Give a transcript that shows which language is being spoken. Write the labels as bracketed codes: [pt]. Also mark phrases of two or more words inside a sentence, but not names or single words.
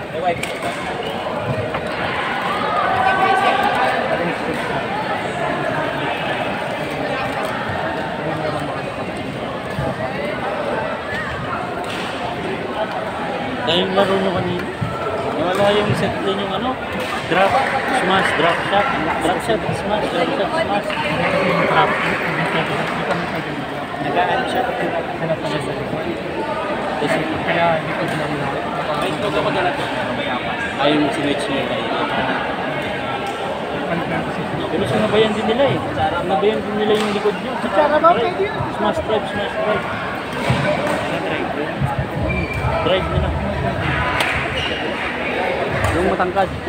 [tl] Dahil yung laro nyo kanina, wala yung set din yung ano, [en] drop, smash, drop shot, smash, drop shot, smash. Drop. [tl] Nag-aano siya kapag hanap na sa likod. Kasi kaya likod lang na. Ay, ito ko na ito. Ay, yung sinwitch nyo kayo. Pero sinabayan din nila eh. Sinabayan din nila yung likod nyo. [en] Smash drive, smash drive. [tl] Drive nila. Yung matangkad.